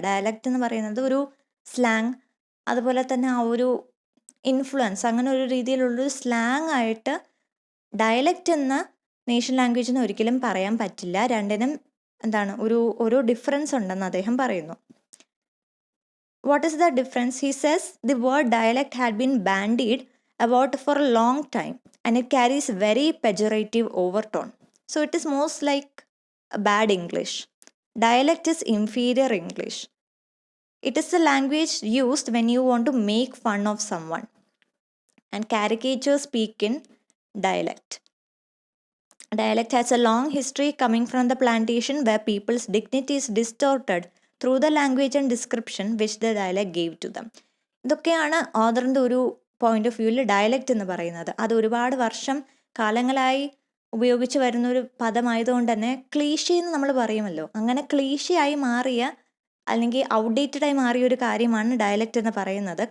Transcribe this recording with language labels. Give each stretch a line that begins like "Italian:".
Malayalam: Dialect എന്ന് പറയുന്നത് ഒരു സ്ലാങ്, അതുപോലെ തന്നെ ആ ഒരു ഇൻഫ്ലുവൻസ്, അങ്ങനെ ഒരു രീതിയിലുള്ളൊരു സ്ലാങ് ആയിട്ട് ഡയലക്റ്റ് എന്ന നേഷൻ ലാംഗ്വേജിന് ഒരിക്കലും പറയാൻ പറ്റില്ല. രണ്ടിനും ഒരു ഡിഫറൻസ് ഉണ്ടെന്ന് അദ്ദേഹം പറയുന്നു.
English: What is the difference? He says the word dialect had been bandied about for a long time and it carries very pejorative overtone. So it is most like a bad English. Dialect is inferior English. It is the language used when you want to make fun of someone, and caricatures speak in dialect. Dialect has a long history coming from the plantation where people's dignity is distorted through the language and description which the dialect gave to them.
Malayalam: ഇതൊക്കെയാണ് ഓതറിൻ്റെ ഒരു point of വ്യൂവിൽ dialect എന്ന് പറയുന്നത്. അത് ഒരുപാട് കാലങ്ങളായി ഉപയോഗിച്ച് വരുന്നൊരു പദമായതുകൊണ്ട് തന്നെ ക്ലീഷേ എന്ന് നമ്മൾ പറയുമല്ലോ, അങ്ങനെ ക്ലീഷയായി മാറിയ അല്ലെങ്കിൽ ഔട്ട്ഡേറ്റഡ് ആയി മാറിയ ഒരു കാര്യമാണ് ഡയലക്റ്റ് എന്ന് പറയുന്നത്.